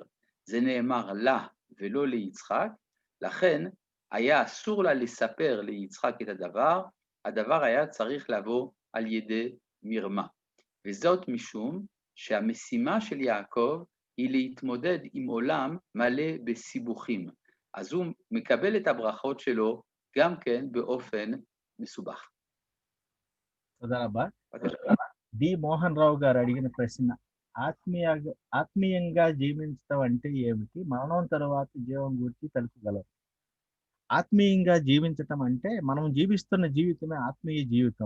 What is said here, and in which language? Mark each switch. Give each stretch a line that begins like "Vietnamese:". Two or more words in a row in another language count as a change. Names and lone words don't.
Hebrew: זה נאמר לה ולא ליצחק, לכן היה אסור לה לספר ליצחק את הדבר היה צריך לבוא על ידי מרמה. וזאת משום שהמשימה של יעקב היא להתמודד עם עולם מלא בסיבוכים. אז הוא מקבל את הברכות שלו גם כן באופן מסובך. תודה רבה.
Telugu: డి మోహన్ రావు గారు అడిగిన ప్రశ్న, ఆత్మీయంగా జీవించడం అంటే ఏమిటి, మరణం తర్వాత జీవం గురించి తెలుసుకోగలరు. ఆత్మీయంగా జీవించటం అంటే మనం జీవిస్తున్న జీవితమే ఆత్మీయ జీవితం.